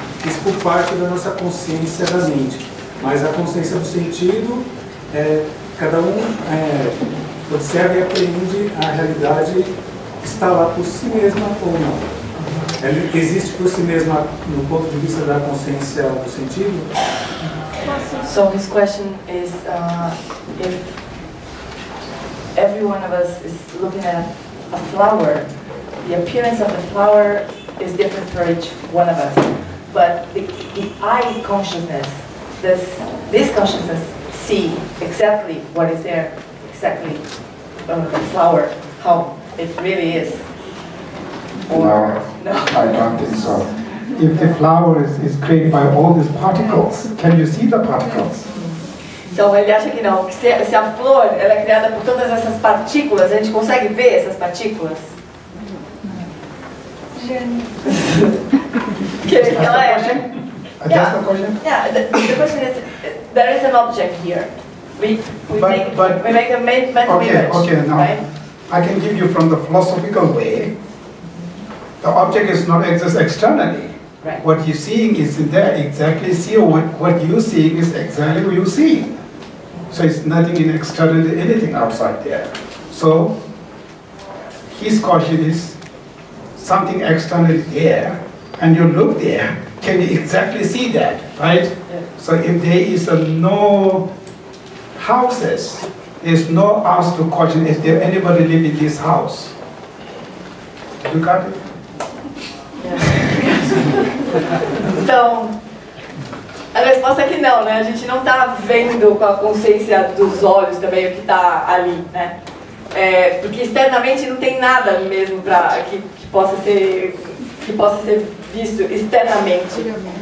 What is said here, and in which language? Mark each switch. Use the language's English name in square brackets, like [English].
[Portuguese] isso por parte da nossa consciência da mente. Mas a consciência do sentido, cada um observa e apreende a realidade que está lá por si mesma ou não. Ela existe por si mesma no ponto de vista da consciência do sentido? [English] So his question is if every one of us is looking at a flower, the appearance of the flower is different for each one of us. But the I consciousness, this consciousness see exactly what is there, exactly the flower, how it really is. Or, no, I don't think so. If the flower is created by all these particles, can you see the particles? [Portuguese] Então ele acha que não, que se a flor ela é criada por todas essas partículas, a gente consegue ver essas partículas? Que ela é, né? [English] That's the question? Yeah, the question is, there is an object here. We make a mental image, okay, now right? I can give you from the philosophical way. The object is not exist externally. Right. What you're seeing is in there exactly see what you're seeing is exactly what you see. So it's nothing in externally, anything outside there. So his question is something externally there, and you look there, can you exactly see that, right? Yeah. So if there is no houses, there's no ask to question, is there anybody live in this house? You got it? [Portuguese] Então, a resposta é que não, né? A gente não está vendo com a consciência dos olhos também o que está ali, né? Porque externamente não tem nada mesmo que possa ser visto externamente.